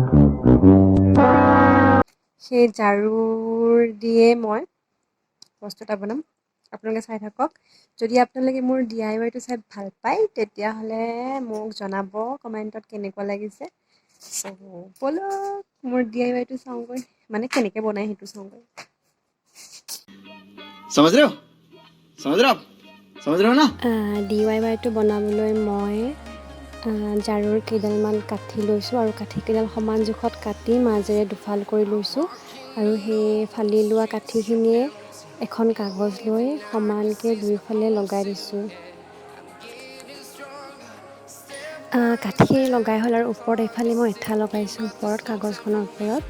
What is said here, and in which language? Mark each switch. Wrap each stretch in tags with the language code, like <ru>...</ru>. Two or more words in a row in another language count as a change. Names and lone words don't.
<as>সেই ঝাৰুৰ দিয়ে মই বস্তু এটা বনাম আপোনালোকে চাই থাকক যদি আপোনালোকে মোৰ DIYটো চাই ভাল পায় তেতিয়াহ'লে মোক জনাব কমেণ্টত কেনেকুৱা লাগিছে চ' ব'লক মোৰ DIYটো চাওঁগৈ মানে কেনেকৈ বনাই সেইটো চাওঁগৈ</as> <hi>समझ रहे हो समझ रहे हो आप समझ रहे हो ना</hi> <as>DIYটো বনাবলৈ মই জাৰুৰ কেইডালমান কাঠি লৈছোঁ আৰু কাঠিকেইডাল সমান জোখত কাটি মাজেৰে দুফাল কৰি লৈছোঁ আৰু সেই ফালি লোৱা কাঠিখিনিয়ে এখন কাগজ লৈ সমানকৈ দুয়োফালে লগাই দিছোঁ। কাঠিখিনি লগাই হ'ল আৰু ওপৰত এইফালে মই এঠা লগাইছোঁ ওপৰত কাগজখনৰ ওপৰত।</as>